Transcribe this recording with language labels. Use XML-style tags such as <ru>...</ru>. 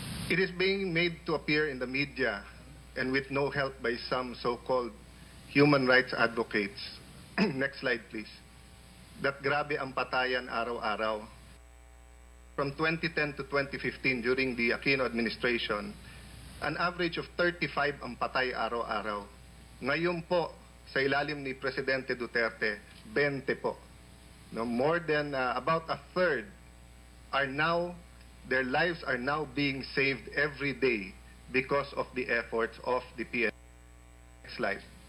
<en>It is being made to appear in the media and with no help by some so-called human rights advocates. Next slide, please.</en> <tl>That grabe ang patayan araw-araw.</tl> <en>From 2010 to 2015, during the Aquino administration, an average of 35</en> <tl>ang patay araw-araw. Ngayon po, sa ilalim ni Presidente Duterte, 20 po.</tl> <en>No, more than about a third are now, their lives are now being saved every day because of the efforts of the PNP. Next slide.</en>